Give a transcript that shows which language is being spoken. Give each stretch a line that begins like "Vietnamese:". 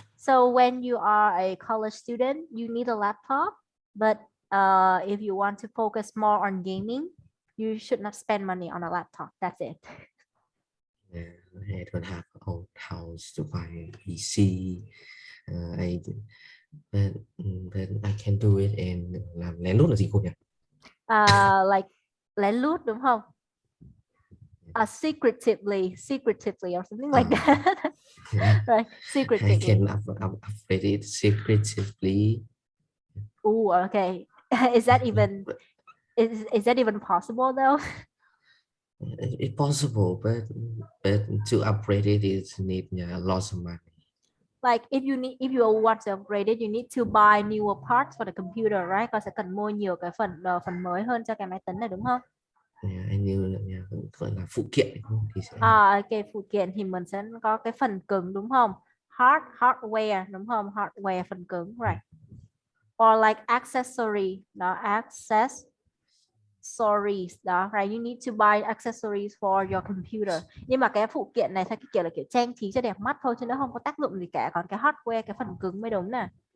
English: So when you are a college student, you need a laptop. But if you want to focus more on gaming, you should not spend money on a laptop. That's it. Yeah, I don't have a own house to buy a PC. I but I can do it and
Vietnamese: làm lén lút là gì cô nhỉ? Like lén lút đúng không?
English: Secretively or something like Uh, that. Right, I secretively. can upgrade it secretively. Oh, okay. Is that even is that even possible though? It's possible, but to upgrade it is need lots of money. Like if you want to upgrade it, you need to buy newer parts for the computer, right?
Vietnamese: Con sẽ cần mua nhiều cái phần mới hơn cho cái máy tính này đúng không? Anh như gọi là phụ kiện đúng không? Thì sẽ Ok, phụ kiện thì mình sẽ có cái phần cứng đúng không? Hardware đúng không? Hardware phần cứng, right?
English: Or like accessory, đó, accessories đó, right? You need to buy accessories for your computer.
Vietnamese: Nhưng mà cái phụ kiện này theo cái kiểu là kiểu trang trí cho đẹp mắt thôi chứ nó không có tác dụng gì cả. Còn cái hardware, cái phần cứng mới đúng nè.